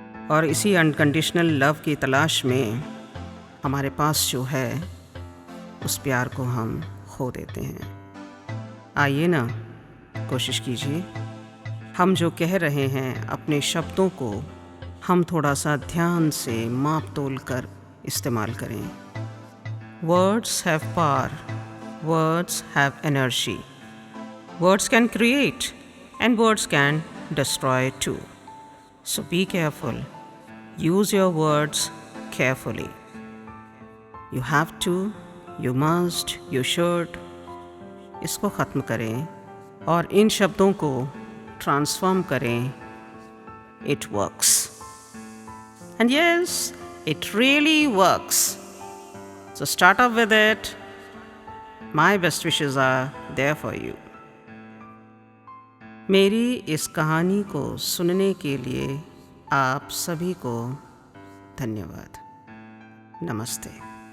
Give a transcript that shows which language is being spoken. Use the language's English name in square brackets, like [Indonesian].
[Hindi] और इसी unconditional love की तलाश में हमारे पास जो है उस प्यार को हम खो देते हैं। आइए ना, कोशिश कीजिए, हम जो कह रहे हैं अपने शब्दों को हम थोड़ा सा ध्यान से माप तोल कर इस्तेमाल करें। [English] Words have power, words have energy, words can create and words can destroy too. So be careful. Use your words carefully. You have to, you must, you should. [Hindi] इसको ख़त्म करें और इन शब्दों को ट्रांसफॉर्म करें। [English] It works. And yes, it really works. So start up with it. My best wishes are there for you. [Hindi] मेरी इस कहानी को सुनने के लिए आप सभी को धन्यवाद. नमस्ते.